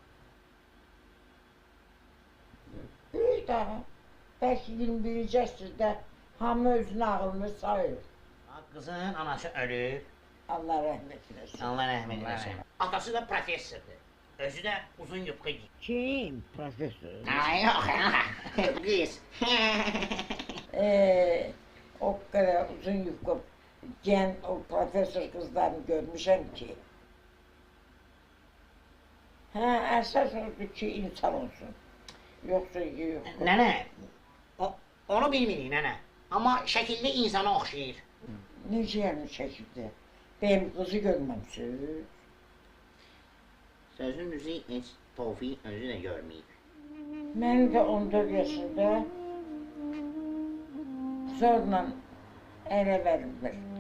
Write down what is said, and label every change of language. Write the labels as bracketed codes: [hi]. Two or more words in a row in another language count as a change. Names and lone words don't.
[az] Bir daha, bəlkə 21-ci əsrdə hamı özünün ağlını sayır. Qızın anası ölüb. Allah rəhmət eləsin. Allah rəhmət eləsin. Atası da professordur. Özü də uzun yubka giyir. [tr] Kim? Profesör. [az] Yox, qız. [tr] O kadar uzun yufka giyen o profesör kızlarını görmüşüm ki. [az] Əsas oldu ki insan olsun. [tr] Yoksa yok. [az] Nənə, onu bilmirik nənə. Amma şəkildə insana oxşayır. Necə yəni şəkildə? [tr] Benim kızı görməmişsiniz. [az] Sözün düzü heç Tofiq özü də görməyib. Mən də 14 yaşında zorla ələ verilmir.